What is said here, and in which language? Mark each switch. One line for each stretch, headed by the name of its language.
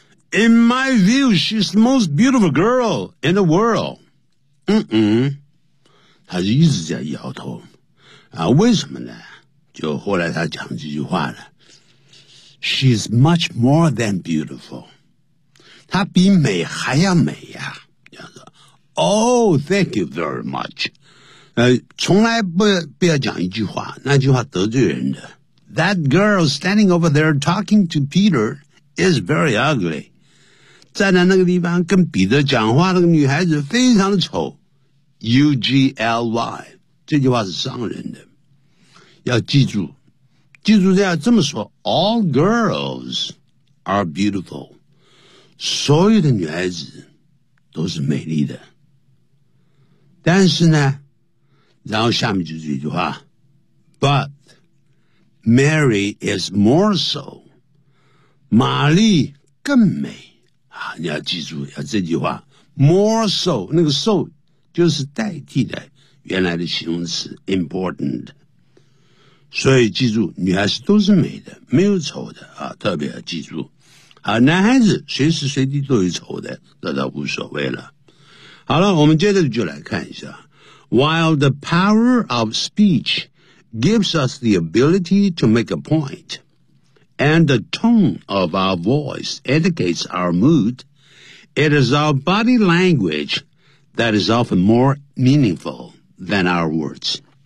English: In my view, she's the most beautiful girl in the world.
Chinese: 他就一直在摇头啊，为什么呢？就后来他讲这句话了，
English: She's much more than beautiful.
Chinese: 她比美还要美呀，这样子。
English: Oh, thank you very much.
Chinese: 从来不要讲一句话，那句话得罪人的。
English: That girl standing over there talking to Peter is very ugly.
Chinese: 站在那个地方跟彼得讲话的女孩子非常的丑。 U-G-L-Y. 这句话是伤人的。要记住。记住这样这么说。
English: All girls are beautiful.
Chinese: 所有的女孩子都是美丽的。但是呢，然后下面就是一句话。
English: But,Mary is more so.
Chinese: 玛丽更美啊，你要记住要这句话。
English: More so,
Chinese: 那个 so 就是代替的原来的形容词 important. 所以记住，女孩子都是美的，没有丑的啊，特别要记住。好，男孩子随时随地都有丑的，那倒无所谓了。好了，我们接着就来看一下。
English: While the power of speech,gives us the ability to make a point, and the tone of our voice indicates our mood, it is our body language that is often more meaningful than our words.